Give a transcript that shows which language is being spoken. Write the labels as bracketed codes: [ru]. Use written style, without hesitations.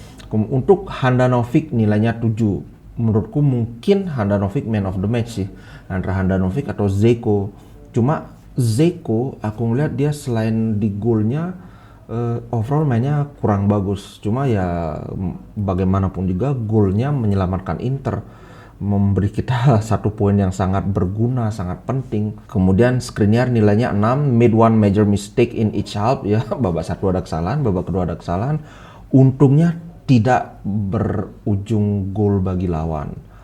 [id] Untuk Handanovic nilainya 7. Menurutku mungkin Handanovic man of the match sih, antara Handanovic atau Dzeko. Cuma Dzeko, aku ngeliat dia selain di golnya, overall mainnya kurang bagus. Cuma ya bagaimanapun juga golnya menyelamatkan Inter, memberi kita 1 poin yang sangat berguna, sangat penting. Kemudian Skriniar nilainya 6, [en] made one major mistake in each half. [id] Ya, babak 1 ada kesalahan, babak kedua ada kesalahan. Untungnya tidak berujung gol bagi lawan.